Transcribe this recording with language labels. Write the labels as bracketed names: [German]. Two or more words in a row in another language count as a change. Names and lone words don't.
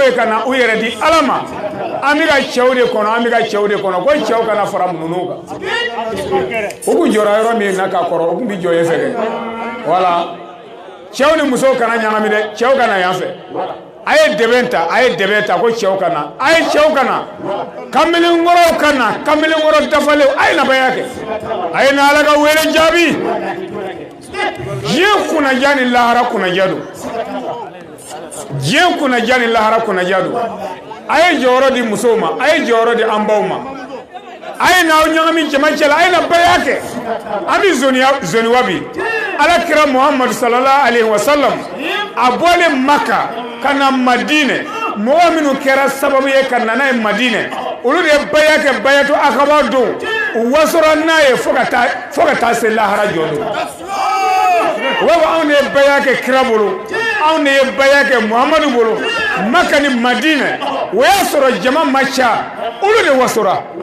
[Bambara] yen ka na u yɛrɛ di ala ma an bɛ ka cɛw de kɔnɔ ko cɛw kana fara ninnu kan u kun jɔra yɔrɔ min na ka kɔrɔ u kun bɛ jɔ yen fɛ kɛ wala cɛw ni musow kana ɲagami dɛ cɛw kana yan fɛ a ye dɛbɛn ta ko cɛw kana a ye cɛw kana kamelenkɔrɔw kana kamelenkɔrɔ dafalen a ye na baya kɛ a ye na ala ka wele jaabi diɲɛ kunnaja ni lahara kunnaja don diɲɛ kunnaja ni lahara kunnaja don a ye jɔyɔrɔ di musow ma a ye jɔyɔrɔ di an baw ma a ye n'aw ɲagami cɛmancɛ la a ye na baya kɛ an bɛ zoniwa bi ala kira muhammadu [Arabic] صلى الله عليه وسلم [Bambara] a bɔlen maka ka na madinɛ mɔgɔ minnu kɛra sababu ye ka na n'a ye madinɛ olu de ye baya kɛ bayatu akaba don u wasora n'a ye fo ka taa se lahara jɔ don u b'a fɔ anw de ye baya kɛ kira bolo anw de ye baya kɛ muhamadu bolo maka ni madinɛ o y'a sɔrɔ jama ma ca olu de wasora